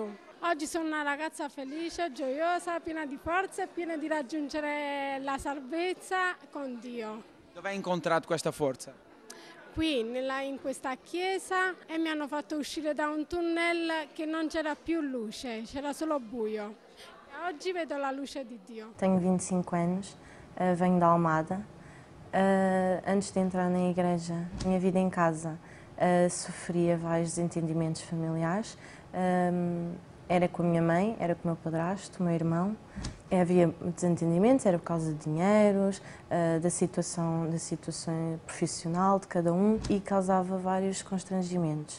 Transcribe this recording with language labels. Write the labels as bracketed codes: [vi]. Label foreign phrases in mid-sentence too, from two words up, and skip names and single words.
[it] Oggi sono una ragazza felice, gioiosa, piena di forza e piena di raggiungere la salvezza con Dio. Dove hai incontrato questa forza? Qui in questa chiesa, e mi hanno fatto uscire da un tunnel che non c'era più luce, c'era solo buio. Oggi vedo la luce di Dio. [pt] Tenho 25 anos, venho da Almada. Antes de entrar na igreja, minha vida em casa, sofria vários desentendimentos familiares. Era com a minha mãe, era com o meu padrasto, o meu irmão. Havia desentendimentos, era por causa de dinheiros, da situação profissional de cada um, e causava vários constrangimentos.